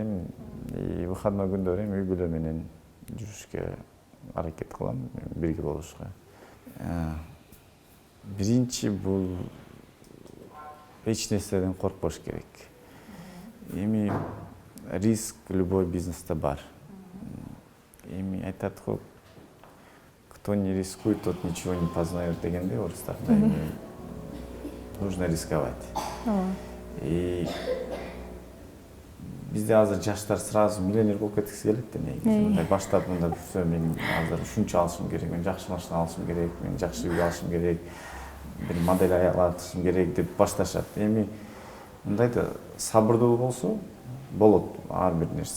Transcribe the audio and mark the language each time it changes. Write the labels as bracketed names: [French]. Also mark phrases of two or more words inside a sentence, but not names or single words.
[Kyrgyz] Эми выходной күндөрү үй бүлө менен жүрүшкө аракет кылам, бирге болушка. Биринчи бул эч нерседен коркпош керек. Эми [Russian] риск любой [Kyrgyz] бизнесте бар. Эми айтат го, [Russian] кто не рискует, тот ничего не познает [Kyrgyz] дегенде орыстарда. [Russian] Нужно рисковать. [Kyrgyz] И бизде азыр жаштар сразу миллионер болуп кеткиси келет да негизи. Баштап мында мен азыр ушунча алышым керек, мен жакшы машина алышым керек, мен жакшы үй алышым керек, бир модель алышым керек деп башташат. Эми мындай да сабырдуу болсо, болот ар бир нерсе.